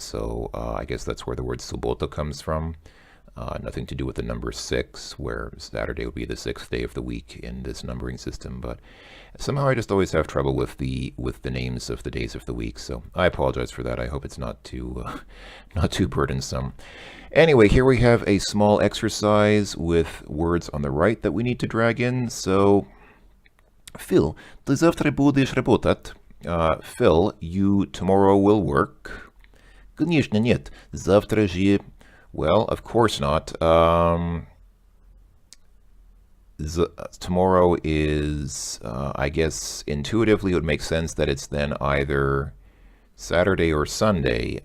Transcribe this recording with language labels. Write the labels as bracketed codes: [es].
[en] So I guess that's where the word subota comes from. Nothing to do with the number 6, where Saturday would be the 6th day of the week in this numbering system. But somehow I just always have trouble with the names of the days of the week. So I apologize for that. I hope it's not too burdensome. Anyway, here we have a small exercise with words on the right that we need to drag in. [ru] So, Phil, ты завтра будешь работать? [en] Phil, you tomorrow will work? [ru] Конечно нет. Завтра же. [en] Well, of course not. Tomorrow is, I guess, intuitively it would make sense that it's then either Saturday or Sunday.